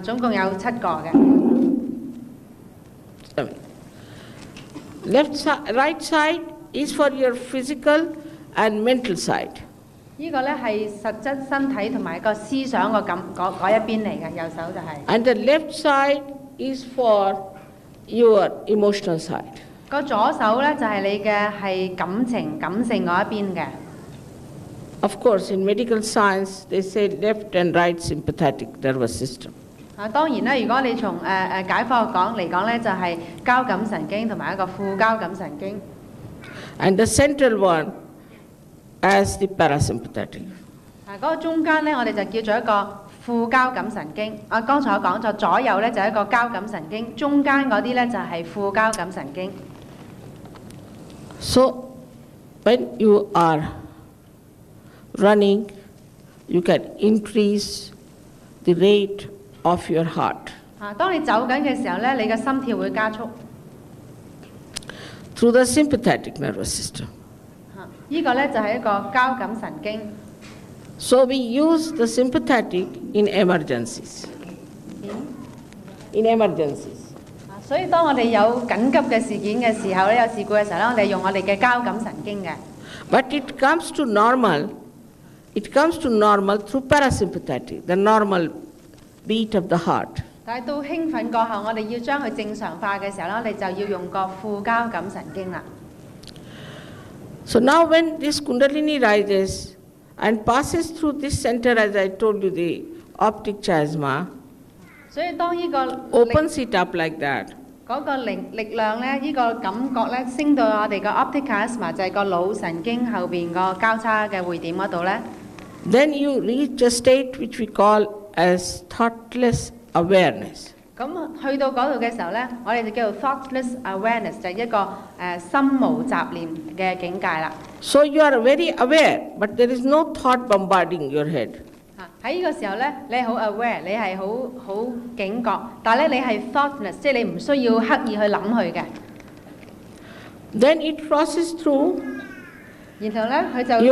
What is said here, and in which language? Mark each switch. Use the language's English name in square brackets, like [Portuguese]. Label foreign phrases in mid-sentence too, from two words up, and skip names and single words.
[Cantonese] 總共有7個嘅。 [English] Right side is for your physical and mental side. [Cantonese] 呢個咧係實質身體同埋個思想個嗰一邊嚟嘅，右手就係。 [English] And the left side is for your emotional side. [Cantonese] 個左手咧就係你嘅係感性嗰一邊嘅。 [English] Of course, in medical science, they say left and right sympathetic nervous system. [Cantonese] 當然啦，如果你從解剖學講嚟講咧，就係交感神經同埋一個副交感神經。 [English] And the central one as the parasympathetic. [Cantonese] 嗰個中間咧，我哋就叫做一個副交感神經。剛才我講咗左右咧就係一個交感神經，中間嗰啲咧就係副交感神經。 [English] So, when you are running, you can increase the rate of your heart. [Cantonese] 當你走緊嘅時候咧，你嘅心跳會加速。 [English] Through the sympathetic nervous system. [Cantonese] 呢個咧就係一個交感神經。 [English] So we use the sympathetic in emergencies. In emergencies. [Cantonese] 所以當我哋有緊急嘅事件嘅時候咧，有事故嘅時候咧，我哋用我哋嘅交感神經嘅。 [English] But it comes to normal. It comes to normal through parasympathetic, the normal beat of the heart. [Cantonese] 但係到興奮過後，我哋要將佢正常化嘅時候咧，我哋就要用個副交感神經啦。 [English] So now when this Kundalini rises and passes through this center, as I told you, the optic chiasma, [Cantonese] 所以當呢個 [English] opens it up like that. [Cantonese] 嗰個力量咧，呢個感覺咧，升到我哋個 [English] optic chiasma [Cantonese] 就係個腦神經後邊個交叉嘅會點嗰度咧。 [English] Then you reach a state which we call as thoughtless awareness. [Cantonese] 咁去到嗰度嘅時候咧，我哋就叫做 [English] thoughtless awareness， [Cantonese] 就係一個心無雜念嘅境界啦。 [English] So you are very aware, but there is no thought bombarding your head. [Cantonese] 喺呢個時候咧，你係好 aware，你係好警覺，但係咧你係 thoughtless，即係你唔需要刻意去諗佢嘅。 [English] Then it crosses through [Cantonese] 然後咧，佢就